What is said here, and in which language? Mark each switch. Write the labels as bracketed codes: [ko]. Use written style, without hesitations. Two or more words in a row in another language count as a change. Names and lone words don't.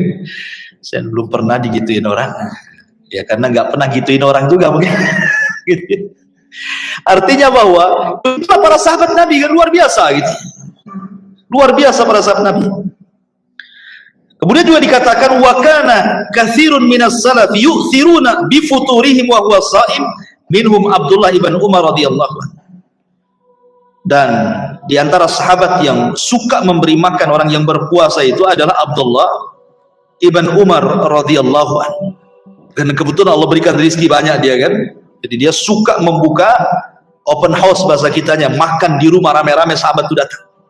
[id] Saya belum pernah digituin orang. Ya karena nggak pernah gituin orang juga mungkin. Artinya bahwa itulah para sahabat Nabi kan luar biasa gitu. Luar biasa para sahabat Nabi. Kemudian juga dikatakan [ar] وكان كثير من السلف يفطرون بفطورهم وهو صائم، منهم عبد الله بن عمر رضي الله عنه. [id] Dan di antara sahabat yang suka memberi makan orang yang berpuasa itu adalah Abdullah ibn Umar [ar] رضي الله عنه. [id] Dan kebetulan Allah berikan rezeki banyak dia kan. Jadi dia suka membuka [en] open house [id] bahasa kitanya, makan di rumah rame-rame sahabat itu datang.